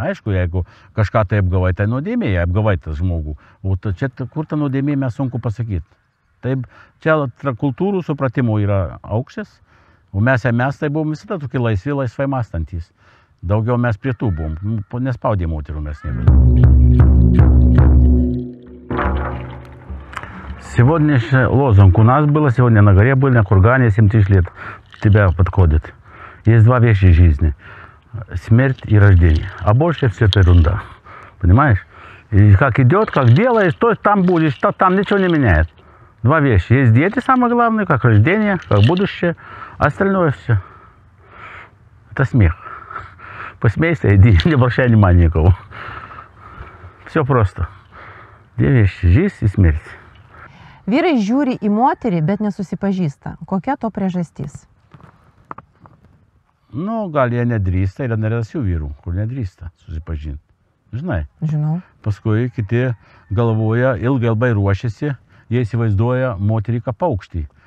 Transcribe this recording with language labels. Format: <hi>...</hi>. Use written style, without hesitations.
<lt>Aišku, jeigu kažką tai apgavai, tai nuodėmė, apgavai tas žmogų, o čia kur ta nuodėmė mes sunku pasakyti. Taip, čia kultūrų supratimo yra aukštas, o mes tai buvom visada tokie laisvai mąstantys. Daugiau mes prie tų buvom, nespaudė moterų mes nebuvom.</lt> <ru>Сегодняшний лозунг у нас было, сегодня на горе были, на кургане 7000 лет тебя подходит. Есть два вещи в жизни. Смерть и рождение. А больше все это ерунда. Понимаешь? И как идет, как делаешь, то там будешь, то там ничего не меняет. Два вещи. Есть дети, самое главное, как рождение, как будущее. А остальное все. Это смех. Посмейся, иди, не обращай внимания никого. Все просто. Две вещи. Жизнь и смерть.</ru> <lt>Vyrai žiūri į moterį, bet nesusipažįsta. Kokia to priežastis? Nu, gal jie nedrįsta, yra nerasių vyrų, kur nedrįsta susipažinti. Žinai? Žinau. Paskui kiti galvoja, ilgai ruošiasi, jie įsivaizduoja moterį kaip paukštį.</lt>